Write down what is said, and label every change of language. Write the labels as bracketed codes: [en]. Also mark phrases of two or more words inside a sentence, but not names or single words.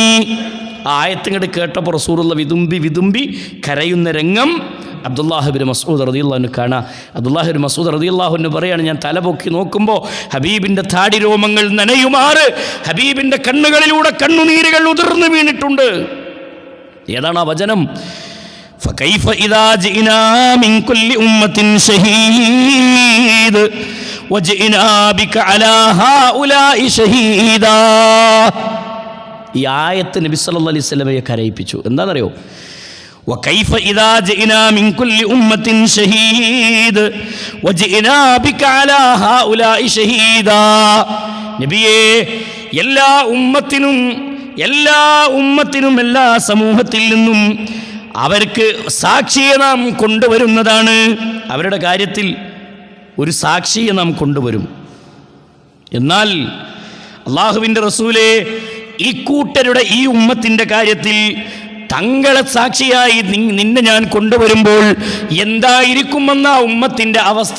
[ml] ആ ആയത്തിങ്ങോട്ട് കേട്ടപ്പോൾ റസൂലുള്ള വിതുമ്പി കരയുന്ന രംഗം അബ്ദുല്ലാഹിബ്നു മസ്ഊദ് [ar] رضي الله عنه [ml] കാണാം. അബ്ദുല്ലാഹിബ്നു മസ്ഊദ് [ar] رضي الله عنه [ml] പറയാണ്, ഞാൻ തലപൊക്കി നോക്കുമ്പോൾ ഹബീബിൻ്റെ താടി രോമങ്ങൾ നനയുമാറ് ഹബീബിൻ്റെ കണ്ണുകളിലൂടെ കണ്ണുനീരുകൾ ഉതിർന്നു വീണിട്ടുണ്ട്. ഏതാണ് ആ വചനം? [ar] فكيف إذا جئنا من كل أمة شهيد وجئنا بك على هؤلاء شهيدا. [ml] ഈ ആയത്ത് നബി [ar] صلى الله عليه وسلم [ml] കരയിപ്പിച്ചു. എന്താണെന്നറിയോ? [ar] وكيف إذا جئنا من كل أمة شهيد وجئنا بك على هؤلاء شهيدا. [ml] നബിയേ, എല്ലാ ഉമ്മത്തിനും എല്ലാ സമൂഹത്തിൽ നിന്നും അവർക്ക് സാക്ഷിയെ നാം കൊണ്ടുവരുന്നതാണ്. അവരുടെ കാര്യത്തിൽ ഒരു സാക്ഷിയെ നാം കൊണ്ടുവരും. എന്നാൽ അള്ളാഹുവിൻ്റെ റസൂലേ, ഈ കൂട്ടരുടെ ഈ ഉമ്മത്തിൻ്റെ കാര്യത്തിൽ തങ്ങളെ സാക്ഷിയായി നിന്നെ ഞാൻ കൊണ്ടുവരുമ്പോൾ എന്തായിരിക്കുമെന്ന ഉമ്മത്തിൻ്റെ അവസ്ഥ?